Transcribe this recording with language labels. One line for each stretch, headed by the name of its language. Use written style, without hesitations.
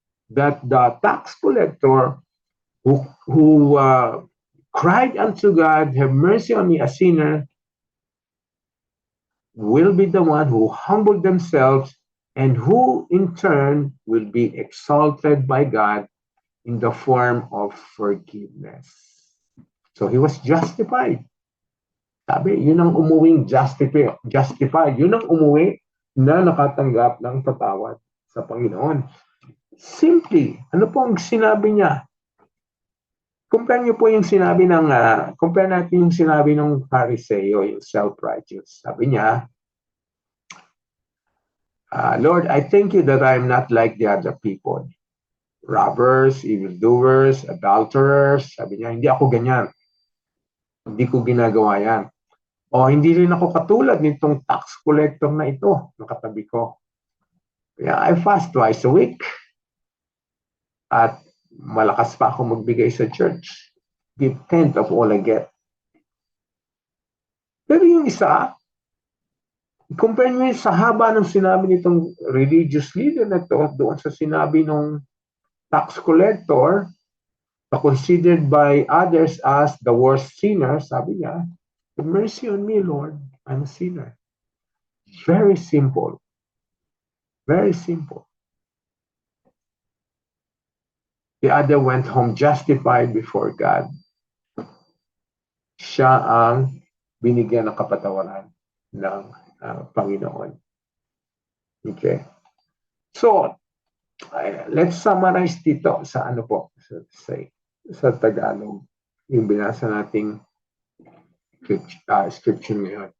English: That the tax collector who cried unto God, have mercy on me, a sinner, will be the one who humbled themselves and who in turn will be exalted by God in the form of forgiveness. So he was justified.
Filipino: Sabi, yun ang umuwing justified. Yun ang umuwi na nakatanggap ng patawad sa Panginoon. Simply, ano po ang sinabi niya? Compare niyo po yung sinabi compare natin yung sinabi ng Phariseo, yung self-righteous. Sabi niya,
English: Lord, I thank you that I'm not like the other people. Robbers, evildoers, adulterers.
Filipino: Sabi niya, hindi ako ganyan. Hindi ko ginagawa yan. O hindi rin ako katulad nitong tax collector na ito, nakatabi ko. Kaya
English: I fast twice a week.
Filipino: At malakas pa ako magbigay sa church.
English: Give tenth of all I get.
Filipino: Pero yung isa, compare nyo sa haba ng sinabi nitong religious leader na ito doon sa sinabi ng tax collector na
English: considered by others as the worst sinner,
Filipino: sabi niya,
English: have mercy on me, Lord. I'm a sinner. Very simple.
Filipino: Very simple.
English: The other went home justified before God.
Filipino: Siya ang binigyan ng kapatawaran ng Panginoon. Okay. So,
English: let's summarize
Filipino: dito sa ano po, sa Tagalog, yung binasa nating scripture ngayon.